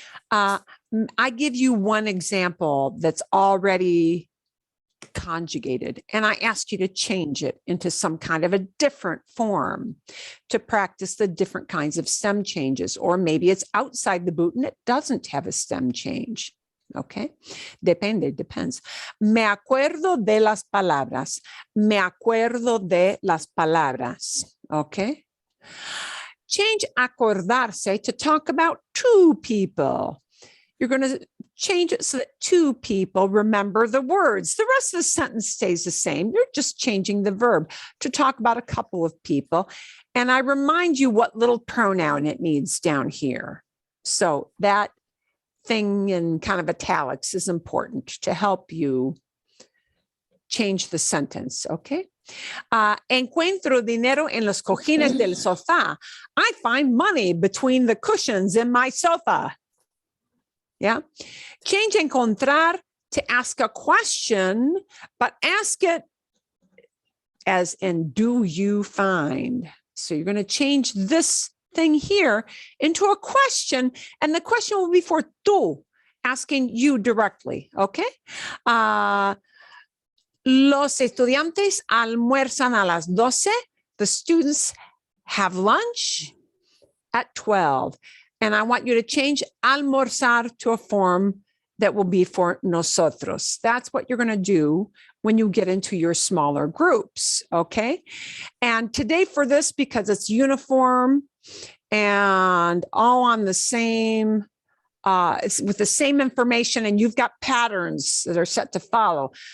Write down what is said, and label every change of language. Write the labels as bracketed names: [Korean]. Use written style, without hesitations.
[English] I give you one example that's already conjugated, and I asked you to change it into some kind of a different form to practice the different kinds of stem changes, or maybe it's outside the boot and it doesn't have a stem change. Okay, depende, depends. [Spanish] Me acuerdo de las palabras. Me acuerdo de las palabras. [English] Okay. Change acordarse to talk about two people. You're going to change it so that two people remember the words. The rest of the sentence stays the same. You're just changing the verb to talk about a couple of people. And I remind you what little pronoun it needs down here. So that thing in kind of italics is important to help you change the sentence, okay? [Spanish] Encuentro dinero en los cojines del sofá. [English] I find money between the cushions in my sofa. Yeah. Change encontrar to ask a question, but ask it as in do you find? So you're going to change this thing here into a question, and the question will be for tú, asking you directly, okay? [Spanish] Los estudiantes almuerzan a las 12. [English] The students have lunch at 12. And I want you to change almorzar to a form that will be for nosotros. That's what you're going to do when you get into your smaller groups, okay? And today for this, because it's uniform and all on the same, it's with the same information, and you've got patterns that are set to follow.